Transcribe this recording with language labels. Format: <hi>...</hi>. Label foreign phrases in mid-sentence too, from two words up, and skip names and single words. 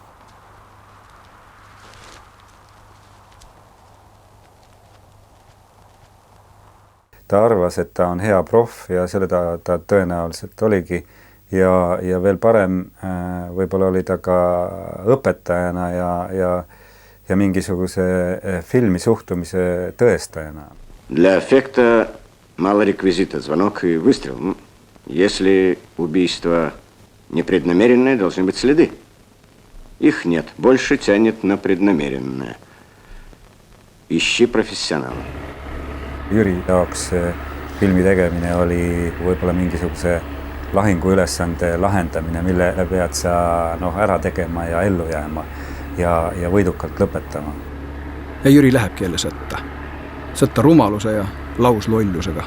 <et>Ta arvas, et ta on hea proff ja selle ta tõenäoliselt oligi. Ja veel parem, võib-olla oli ta ka õpetajana ja mingisuguse filmi suhtumise tõestajana.</et> <ru>Для эффекта мало реквизита, звонок и выстрел. Если убийство непреднамеренное, должны быть следы. Их нет, больше тянет на преднамеренное. Ищи профессионала.</ru> <et>Jüri jaoks filmi tegemine oli võib-olla mingisuguse lahinguülesande lahendamine, mille pead sa ära tegema ja ellu jääma ja võidukalt lõpetama. Ja Jüri lähebki jälle sõtta. Sõtta rumaluse ja lauslollusega.</et>